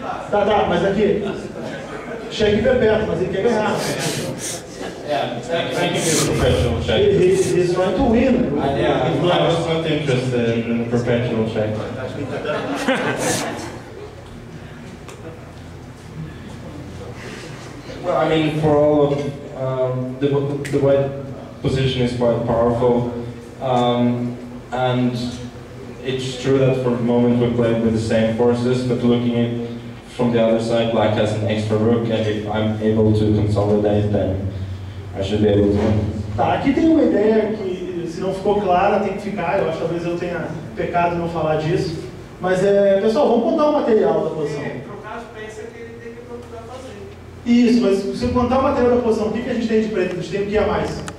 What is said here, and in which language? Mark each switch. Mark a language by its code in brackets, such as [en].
[pt] Tá, mas aqui, cheque perpétuo, mas ele quer ganhar. [en] yeah, I can do a perpetual check. He's trying to win. Yeah, I was not interested in a perpetual check. Well, I mean, for all of the white position is quite powerful, and it's true that for the moment we played with the same forces, but looking at from the other side, black has an extra rook, and if I'm able to consolidate, then I should be able to win. [pt] Tá, aqui tem uma ideia que, se não ficou clara, tem que ficar. Eu acho que talvez eu tenha pecado em não falar disso. Mas, pessoal, vamos contar o material da posição. No caso, pensa que ele tem que procurar fazer. Isso, mas se eu contar o material da posição, o que a gente tem de preto? A gente tem o que a mais?